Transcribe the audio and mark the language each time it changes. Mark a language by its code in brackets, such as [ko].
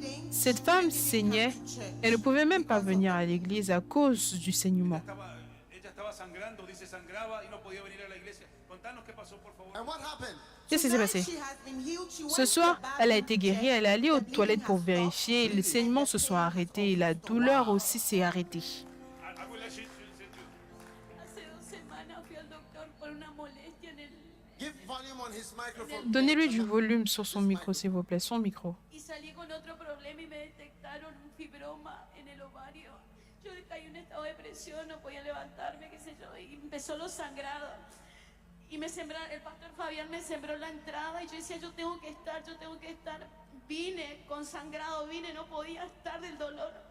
[fr] Cette femme saignait. Elle ne pouvait même pas venir à l'église à cause du saignement. [es] Ella estaba sangrando, dice sangraba y no podía venir a la iglesia. Contanos qué pasó, por favor. [en] And what happened? [fr] Qu'est-ce qui s'est passé? Ce soir, elle a été guérie. Elle est allée aux toilettes pour vérifier. Les saignements se sont arrêtés et la douleur aussi s'est arrêtée. [en] I will let you- [es] Hace 2 semanas fui al doctor por una molestia en el... [en] Give volume on his microphone. [fr] Donnez-lui du volume sur son micro, s'il vous plaît. Son micro. [es] Y salí con otro problema y me detectaron un fibroma en el ovario. Yo caí en un estado de depresión, no podía levantarme, qué sé yo, y empezó los sangrados. Y me sembraron, el pastor Fabián me sembró la entrada y yo decía, yo tengo que estar. Vine con sangrado, no podía estar del dolor.